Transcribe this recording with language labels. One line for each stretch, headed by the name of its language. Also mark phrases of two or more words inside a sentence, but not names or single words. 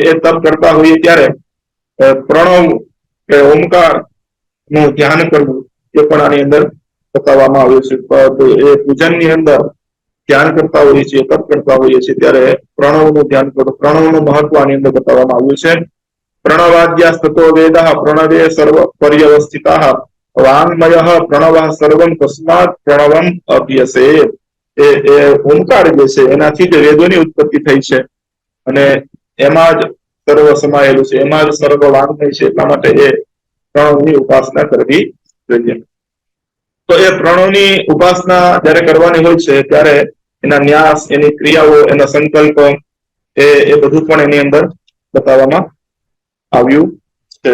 Gujarati: એ તપ કરતા હોઈએ ત્યારે પ્રણવ કે ઓમકાર નું ધ્યાન કરવું એ પણ આની અંદર બતાવવામાં આવ્યું છે. તો એ પૂજનની અંદર ધ્યાન કરતા હોઈએ છીએ, તપ કરતા હોઈએ છીએ ત્યારે પ્રણવનું ધ્યાન કરો. પ્રણવનું મહત્વ આની અંદર બતાવવામાં આવ્યું છે.
Sanskrit: प्रणवाद्यास्ततो वेदः प्रणवे सर्व पर्यवस्थितः वाङ्मयः प्रणवः सर्वं तस्मात् प्रणवम अभ्यसे.
Gujarati: એ ઓમકાર જે છે એનાથી જ વેદોની ઉત્પત્તિ થઈ છે અને એમાં જ સર્વ સમાયેલું છે, એમાં જ સર્વ વાંગ્મય છે. એટલા માટે એ પ્રણવની ઉપાસના કરવી જોઈએ. તો એ પ્રણવની ઉપાસના જયારે કરવાની હોય છે ત્યારે એના ન્યાસ, એની ક્રિયાઓ, એના સંકલ્પ એ બધું પણ એની અંદર બતાવવામાં આવ્યું છે.